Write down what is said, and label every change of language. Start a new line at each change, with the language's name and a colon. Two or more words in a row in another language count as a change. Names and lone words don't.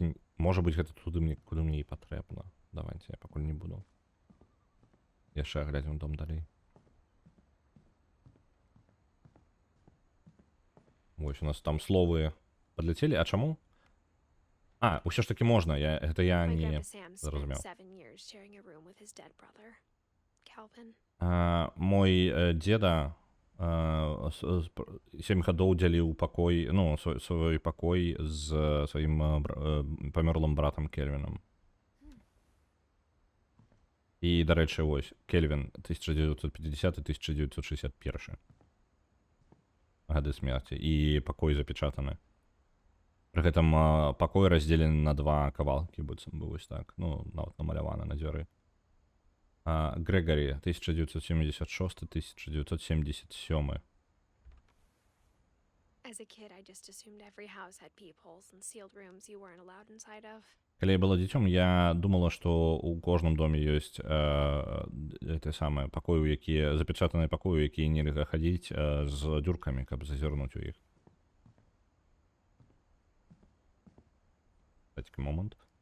Belarusian: Давайте, можа быць, гэта туды куды мне і патрэбна. Давайте, я пакуль не буду. Яшчэ глядзім дом далей. Вось у нас там словы падляцелі, а чаму? А, ўсё ж таки можна, гэта я
English: My
Belarusian: не
English: grandpa Sam spent
Belarusian: зразумеў.
English: 7 years sharing a room with his dead brother, Calvin.
Belarusian: Мой дзеда 7 гадоў дзяліў пакой, ну, свой пакой з сваім памёрлым братам Кельвінам. І, дарэчы, вось, Кельвін 1950-1961 гады смерці, і пакой запечатаны. Пры гэтым пакой раздзелены на 2 кавалкі, быццам бы вось так, ну, нават намалявана на дзвяры. Грегорі 1976-1977.
English: As a kid, I just assumed every house had peepholes and sealed rooms you weren't allowed inside of.
Belarusian: Калі я была дзіцём, я думала, што ў кожным доме ёсць те самае пакоі, якія запечатаныя пакоі, якія нельга хадзіць з дзюркамі, каб зазірнуць у іх. Такі момант.